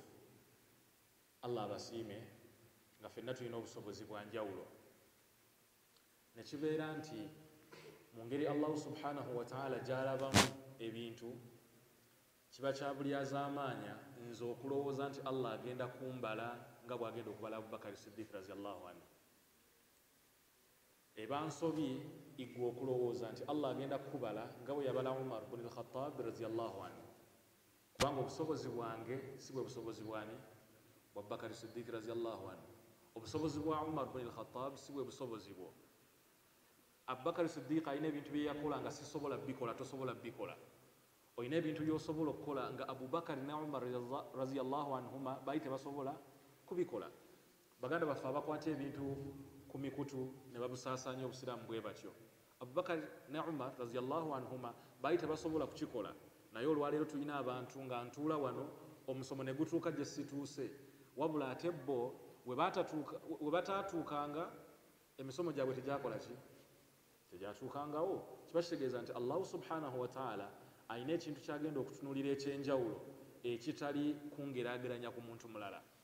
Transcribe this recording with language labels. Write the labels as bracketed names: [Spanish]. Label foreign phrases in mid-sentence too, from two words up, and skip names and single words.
[Ganda] Allah abasiime nga ffenna tulina obusobozi bwa njawulo, ne kibeera nti mu ngeri Allah [Arabic] سبحانه وتعالى [Ganda] gy'alabamu ebintu kiba kya buli azaamaanya nze okulowooza nti Allah agenda kumbala nga bw'agenda okubala Abubakar Siddiq [Arabic] رضي الله عنه. [Ganda] Eba nsobi igwe okulowooza nti Allah agenda kukubala nga bwe yabala Umar ibn al-Khattab [Arabic] رضي الله عنه, [Ganda] kubanga obusobozi bwange si bwe busobozi bwani bwa Abubakar Siddiq [Arabic] رضي الله عنه. [Ganda] Obusobozi bwa Umar ibn al-Khattab si bwe busobozi bwo. Abubakar Siddiq alina ebintu bye yakola nga sisobola bikola, tosobola bikola. Olina ebintu by'osobola okukola nga Abubakar ne Umar [Arabic] رضي الله عنهما [Ganda] bali tebasobola kubikola. Baganda baffe abakwata ebintu ku mikutu ne babusaasaanya obusiraamu bwe batyo. Abubakar ne Umar [Arabic] رضي الله عنهما [Ganda] bali tebasobola kukikola, naye olwaleero tulina abantu nga ntuula wano omusomo ne gutuuka gye situuse, wabula ate bo we bataatuukanga emisomo gyabwe tegyakola ki? Tegyatuukangawo. Kiba kitegeeza nti Allah [Arabic] سبحانه وتعالى [Ganda] alina ekintu kyagenda okutunuulira ekyenjawulo ekitali kungeraageranya ku muntu mulala.